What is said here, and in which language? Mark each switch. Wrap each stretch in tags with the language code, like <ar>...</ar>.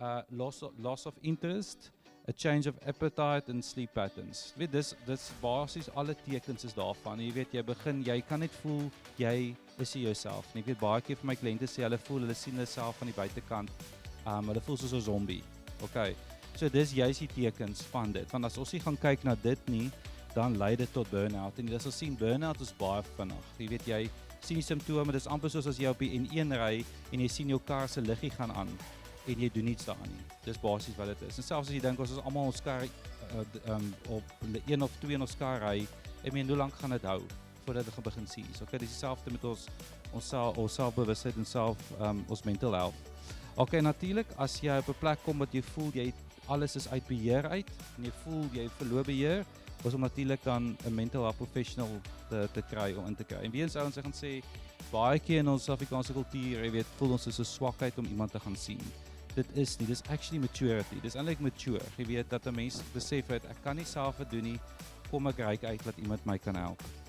<en>Loss of interest, a change of appetite and sleep patterns.</en> <af>Weet, dis basies alle tekens is daarvan. Jy weet, jy kan net voel, jy is nie jouself. Ek weet, baie keer vir my kliënte sê, hulle voel, hulle sien hulle self van die buitekant, hulle voel soos 'n zombie. Okay, so dis juist die tekens van dit, want as ons nie gaan kyk na dit nie, dan lei dit tot burn-out, en jy sal sien, burn-out is baie vinnig. Jy weet, sien die simptome, dis amper soos as jy op die N1 ry en jy sien jou kar se liggie gaan aan en jy doen niets daaraan nie. Dis basies wat dit is. En selfs as jy dink ons is almal ons kar op 1 of 2 in ons kar ry, ek meen hoe lank gaan dit hou voordat dit gaan begin seize. Okay, dis dieselfde met ons selfbewustheid en ons mental health. Okay, natuurlik as jy op 'n plek kom wat jy voel alles is uit beheer uit en jy voel jy verloor beheer, is om natuurlik dan 'n mental health professional te kry om in te kry. En weens ouens gaan sê baie keer in ons Afrikaanse kultuur, jy weet, voel ons is 'n swakheid om iemand te gaan sien. Dit is nie, dis actually maturity. Dis eintlik mature. Jy weet dat 'n mens besef het ek kan nie self dit doen nie. Kom ek reik uit dat iemand my kan help.</af>